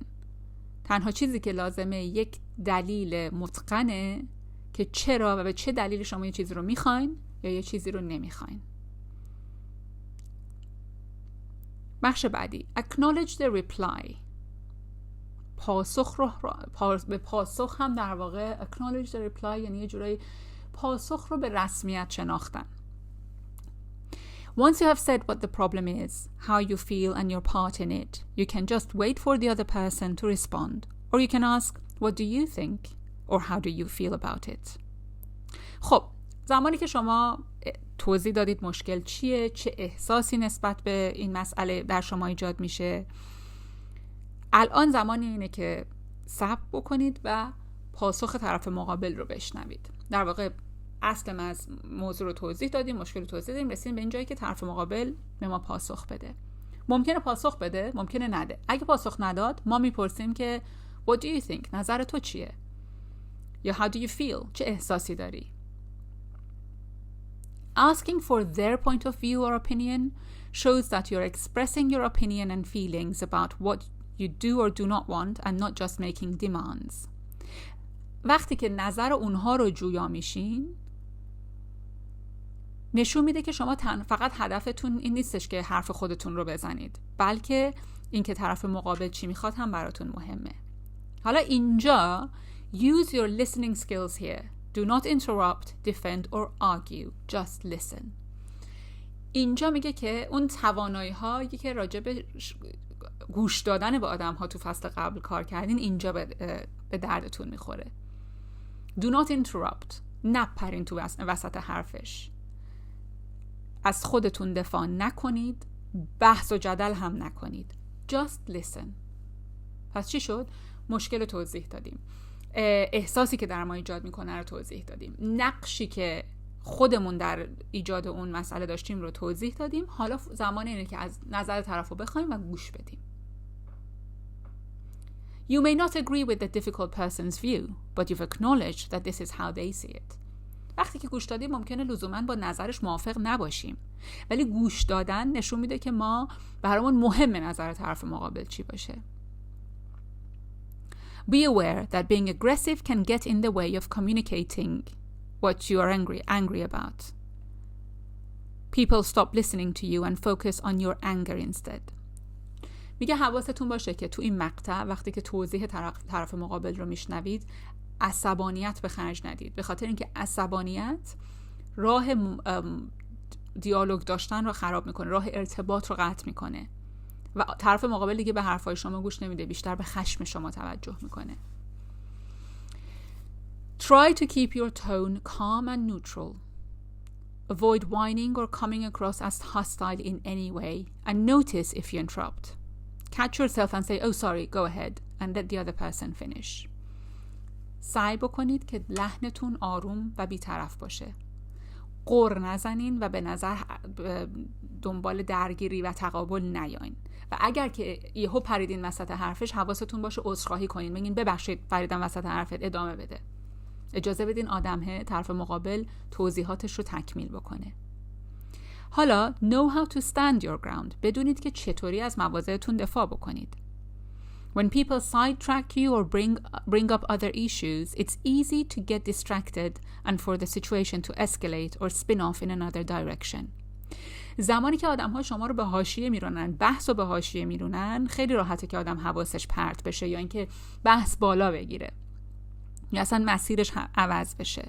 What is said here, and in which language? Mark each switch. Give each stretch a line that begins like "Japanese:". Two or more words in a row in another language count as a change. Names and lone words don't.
Persian: تنها چیزی که لازمه یک دلیل متقنه که چرا و به چه دلیل شما یه چیزی رو میخواین یا یه چیزی رو نمیخواین. بخش بعدی.
English: Acknowledge the reply.
Persian: به پاسخ هم در واقع
English: acknowledge the reply
Persian: یعنی یه جورایی پاسخ رو به رسمیت شناختن.
English: Once you have said what the problem is, how you feel and your part in it, you can just wait for the other person to respond. Or you can ask, what do you think? Or how do you feel about it?
Persian: خب، زمانی که شما توضیح دادید مشکل چیه، چه احساسی نسبت به این مسئله در شما ایجاد میشه، الان زمانی اینه که صبر بکنید و پاسخ طرف مقابل رو بشنوید. در واقع اصل از موضوع رو توضیح دادیم، مشکل رو توضیح دادیم، رسیدیم به این جایی که طرف مقابل به ما پاسخ بده. ممکنه پاسخ بده، ممکنه نده. اگه پاسخ نداد، ما میپرسیم که
English: what do you think؟
Persian: نظر تو چیه؟ یا
English: how do you feel؟
Persian: چه احساسی داری؟
English: Asking for their point of view or opinion shows that you're expressing your opinion and feelings about what you do or do not want and not just making demands.
Persian: وقتی که نظر اونها رو جویا میشین، نشون میده که شما فقط هدفتون این نیستش که حرف خودتون رو بزنید، بلکه این که طرف مقابل چی میخواد هم براتون مهمه. حالا اینجا
English: use your listening skills here. Do not interrupt, defend or argue. Just listen.
Persian: اینجا میگه که اون توانایی هایی که راجع به گوش دادن به آدم ها تو فصل قبل کار کردین اینجا به دردتون میخوره.
English: Do not interrupt.
Persian: نپرین تو وسط حرفش. از خودتون دفاع نکنید. بحث و جدل هم نکنید.
English: Just listen.
Persian: پس چی شد؟ مشکل رو توضیح دادیم. احساسی که در ما ایجاد میکنه رو توضیح دادیم. نقشی که خودمون در ایجاد اون مسئله داشتیم رو توضیح دادیم. حالا زمان اینه که از نظر طرف رو بخوایم و گوش بدیم.
English: You may not agree with the difficult person's view, but you've acknowledged that this is how they see it.
Persian: وقتی که گوش دادیم ممکنه لزوماً با نظرش موافق نباشیم، ولی گوش دادن نشون میده که ما برامون مهمه نظر طرف مقابل چی باشه.
English: Be aware that being aggressive can get in the way of communicating what you are angry about. People stop listening to you and focus on your anger instead.
Persian: میگه حواستون باشه که تو این مقطع وقتی که توضیح طرف مقابل رو میشنوید عصبانیت به خرج ندید، به خاطر اینکه عصبانیت راه دیالوگ داشتن رو خراب میکنه، راه ارتباط رو قطع میکنه. و طرف مقابل دیگه به حرفای شما گوش نمیده، بیشتر به خشم شما توجه میکنه.
English: Try to keep your tone calm and neutral. Avoid whining or coming across as hostile in any way, and notice if you interrupt. Catch yourself and say, oh sorry, go ahead, and let the other person finish.
Persian: سعی بکنید که لحنتون آروم و بی‌طرف باشه. غر نزنین و به نظر دنبال درگیری و تقابل نیاین. و اگر که یهو پریدین وسط حرفش، حواستون باشه عذرخواهی کنین، بگین ببخشید پریدم وسط حرفت، ادامه بده. اجازه بدین آدمه طرف مقابل توضیحاتش رو تکمیل بکنه.
English: حالا know how to stand your ground.
Persian: بدونید که چطوری از مواضعتون دفاع بکنید.
English: When people sidetrack you or bring up other issues, it's easy to get distracted and for the situation to escalate or spin off in another direction.
Persian: زمانی که آدم‌ها شما رو به حاشیه میرونن، بحث رو به حاشیه میرونن، خیلی راحته که آدم حواسش پرت بشه یا اینکه بحث بالا بگیره یا اصلا مسیرش عوض بشه.